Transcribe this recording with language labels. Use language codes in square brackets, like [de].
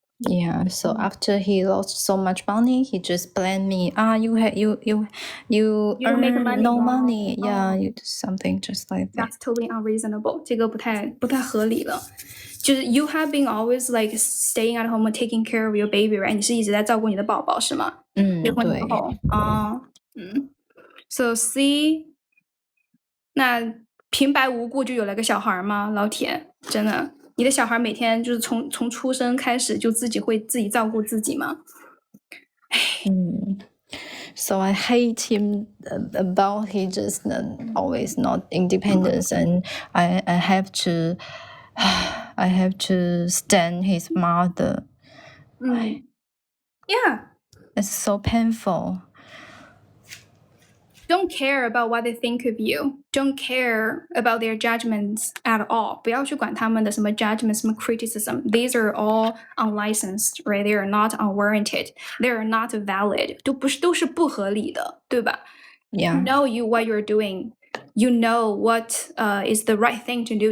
[en] yeah, so after he lost so much money, he just blamed me. You don't make money. No money. Yeah, you do something just like that. That's totally unreasonable. [zh] 这个不太合理了。就是 [en] you have been always like staying at home and taking care of your baby, right? [zh] 你是一直在照顾你的宝宝是吗？结婚之后So C， 那平白无故就有了个小孩吗？老铁，真的，你的小孩每天就是从出生开始就会自己照顾自己吗 [en] ？So I hate him about he just always not independence, and I have to stand his mother. Yeah, it's so painful. Don't care about what they think of you. Don't care about their judgments at all. [zh] 不要去管他们的什么 judgment, 什么 criticism. [en] These are all unlicensed, right? They are not unwarranted. They are not valid. [zh] 都是不合理的，对吧？ [en] Yeah. You know what you're doing. You know what is the right thing to do.